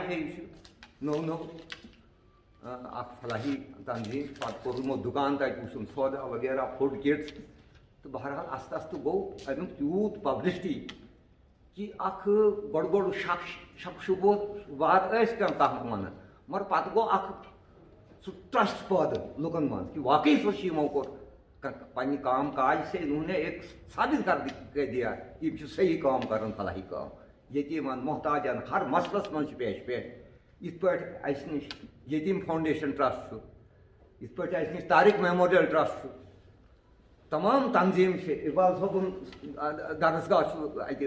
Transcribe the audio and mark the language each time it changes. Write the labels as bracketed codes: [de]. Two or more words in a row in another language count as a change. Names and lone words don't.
[ks] ہے یہِ چھُ نوٚو اکھ فلاحی تنظیٖم پتہٕ کوٚر یِمو دُکان تَتہِ وٕچھُم سودا وغیرہ [en] food kits [ks] تہٕ بہرحال آستہٕ آستہٕ گوٚو اَمیُک تیوٗت پبلسٹی کہ اکھ گۄڈٕ شک شبوات ٲسۍ کینٛہہ تتھ منٛز ونان مگر پتہٕ گوٚو اکھ سُہ ٹرسٹ پٲدٕ لُکن منٛز کہ واقعی سُہ چھِ یِمو کوٚر پننہِ کام کاج [ur] سے انہوں نے ایک ثابت کر دیا [ks] کہ یِم چھِ صحیح کٲم کران فلاحی کٲم یتیٖمن محتاجن ہر مسلس منٛز چھِ پیش یِتھ پٲٹھۍ اَسہِ نِش یتیٖم فاوُنڈیشن ٹرسٹ چھُ یِتھ پٲٹھۍ اَسہِ نِش طارق میموریل ٹرسٹ چھُ تمام تنظیٖم چھِ اقبال صٲبُن درسگاہ چھُ اَتہِ